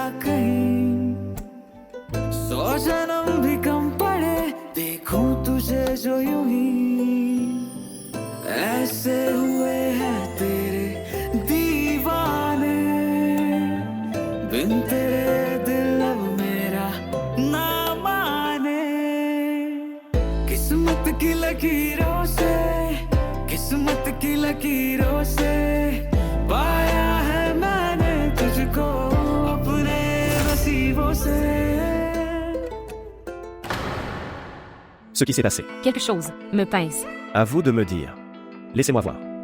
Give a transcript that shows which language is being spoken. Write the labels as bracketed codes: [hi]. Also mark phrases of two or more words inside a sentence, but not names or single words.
[hi] कहीं 100 जन्म भी कम पड़े देखूं तुझे जो यूं ही ऐसे हुए हैं तेरे दीवाने बिन तेरे दिल अब मेरा ना माने किस्मत की लकीरों से किस्मत की लकीरों से पाया है मैंने तुझको अपने नसीबों से. [fr] Ce qui s'est passé. Quelque chose me pince. À vous de me dire. Laissez-moi voir.